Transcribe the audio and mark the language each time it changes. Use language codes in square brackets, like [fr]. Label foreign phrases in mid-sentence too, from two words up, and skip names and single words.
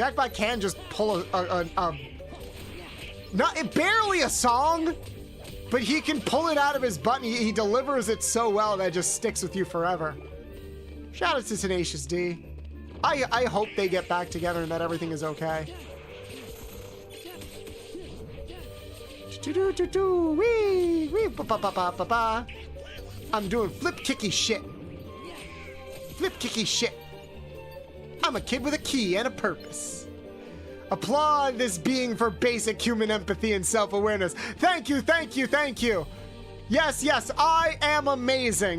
[en] Jack Black can just pull a Not barely a song, but he can pull it out of his butt, and he delivers it so well that it just sticks with you forever. Shout out to Tenacious D. I hope they get back together and that everything is okay. Wee, wee, ba ba ba ba ba ba. I'm doing flip kicky shit. Flip kicky shit. I'm a kid with a key and a purpose. Applaud this being for basic human empathy and self-awareness. Thank you, thank you, thank you. Yes, yes, I am amazing.